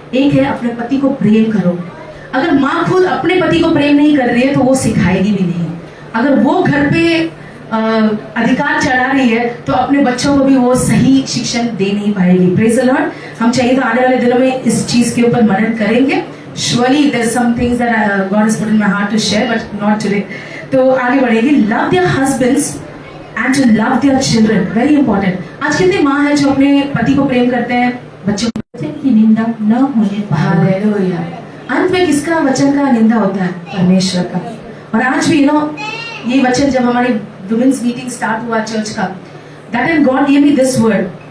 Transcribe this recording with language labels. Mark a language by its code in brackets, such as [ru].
[hi] एक है अपने पति को प्रेम करो। अगर माँ खुद अपने पति को प्रेम नहीं कर रही है तो वो सिखाएगी भी नहीं। अगर वो घर पे अधिकार चढ़ा रही है तो अपने बच्चों को भी वो सही शिक्षण दे नहीं पाएगी। [en] Praise the lord. [hi] हम चाहिए तो आने वाले दिनों में इस चीज के ऊपर मनन करेंगे। [en] Surely there's some things that God has put in my heart to share, but not today. [hi] तो आगे बढ़ेंगे। [en] Love their husbands and to love their children. Very important. [hi] आज कितने माँ हैं जो अपने पति को प्रेम करते हैं, बच्चों की निंदा न होने पाए। हालेलुया। अंत में किसका वचन का निंदा होता है? परमेश्वर का। और आज भी ये वचन जब हमारी वुमेन्स मीटिंग स्टार्ट हुआ चर्च का, [en] that time God gave me this word.